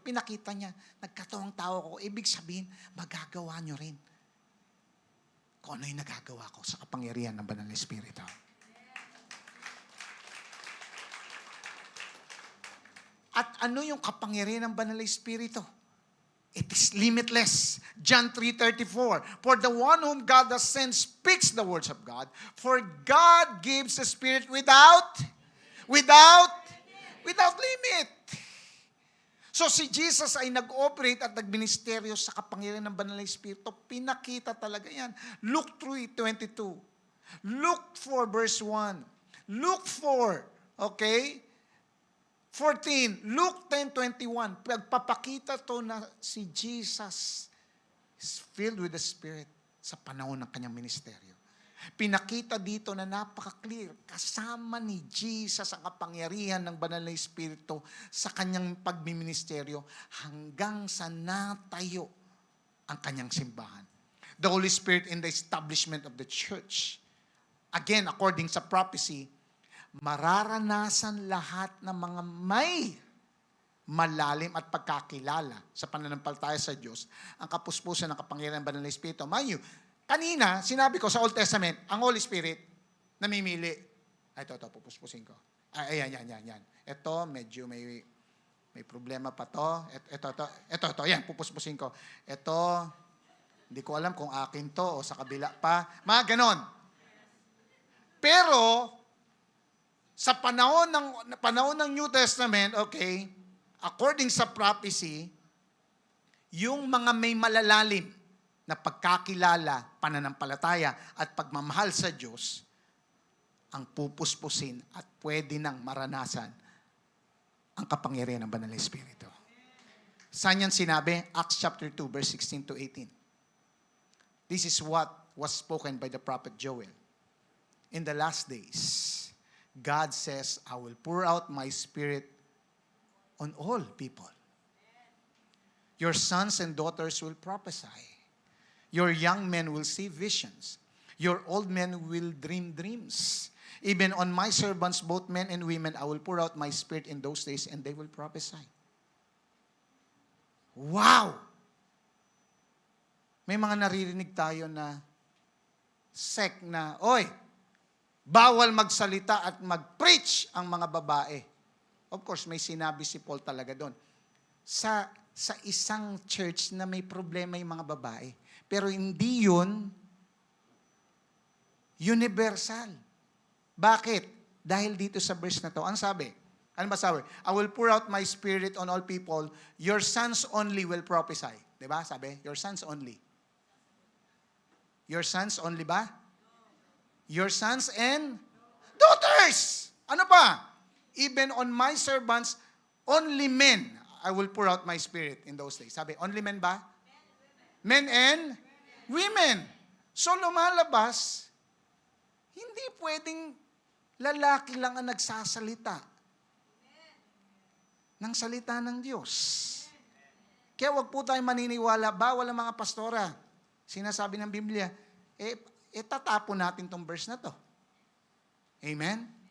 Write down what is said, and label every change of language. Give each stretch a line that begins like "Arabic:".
Filipino: Pinakita niya, nagkatawang tao ko. Ibig sabihin, magagawa niyo rin kung ano yung nagagawa ko sa kapangyarihan ng Banal na Espiritu. At ano yung kapangyarihan ng Banal na Espiritu?
English: It is limitless. John 3:34. For the one whom God has sent speaks the words of God. For God gives the Spirit without limit.
Filipino: So si Jesus ay nag-operate at nagministeryo sa kapangyarihan ng Banal na Espiritu. Pinakita talaga yan. Luke 3:22. Luke 4 verse 1.
English: Luke 4, okay? 14, Luke 10:21.
Filipino: Pagpapakita to na si Jesus
English: is filled with the Spirit
Filipino: sa panahon ng kanyang ministeryo. Pinakita dito na napaka-clear. Kasama ni Jesus ang kapangyarihan ng Banal na Espiritu sa kanyang pagmiministeryo hanggang sa natayo ang kanyang simbahan.
English: The Holy Spirit in the establishment of the church.
Filipino: Again, according sa prophecy, mararanasan lahat ng mga may malalim at pagkakilala sa pananampalataya sa Diyos ang kapuspusan ng kapangyarihan ng Banal na Espiritu.
English: Mind you,
Filipino: kanina, sinabi ko sa Old Testament, ang Holy Spirit, namimili. Ito, pupuspusin ko. Yan. Ito, medyo may may problema pa to. Ito, yan, pupuspusin ko. Ito, hindi ko alam kung akin to o sa kabila pa. Mga ganon. Pero, sa panahon ng New Testament, okay, according sa prophecy, yung mga may malalalim na pagkakilala, pananampalataya, at pagmamahal sa Diyos, ang pupuspusin at pwede nang maranasan ang kapangyarihan ng Banal na Espiritu. Saan yan sinabi? Acts chapter 2, verse 16 to 18.
English: This is what was spoken by the prophet Joel. In the last days, God says, I will pour out my Spirit on all people. Your sons and daughters will prophesy. Your young men will see visions. Your old men will dream dreams. Even on my servants, both men and women, I will pour out my Spirit in those days and they will prophesy. Wow!
Filipino: May mga naririnig tayo na sect na, oy, bawal magsalita at mag-preach ang mga babae.
English: Of course,
Filipino: may sinabi si Paul talaga doon. Sa isang church na may problema yung mga babae. Pero hindi yun universal. Bakit? Dahil dito sa verse na to. Ano sabi? Ano ba sabi?
English: I will pour out my Spirit on all people. Your sons only will prophesy.
Filipino: Diba? Sabi?
English: Your sons only. Your sons only ba? Your sons and daughters.
Filipino: Ano pa?
English: Even on my servants, only men, I will pour out my Spirit in those days. Sabi, only men ba? Men and women.
Filipino: So lumalabas, hindi pwedeng lalaki lang ang nagsasalita ng salita ng Diyos. Kaya wag po tayong maniniwala, bawal ang mga pastora. Sinasabi ng Biblia, tatapon natin tong verse na to. Amen?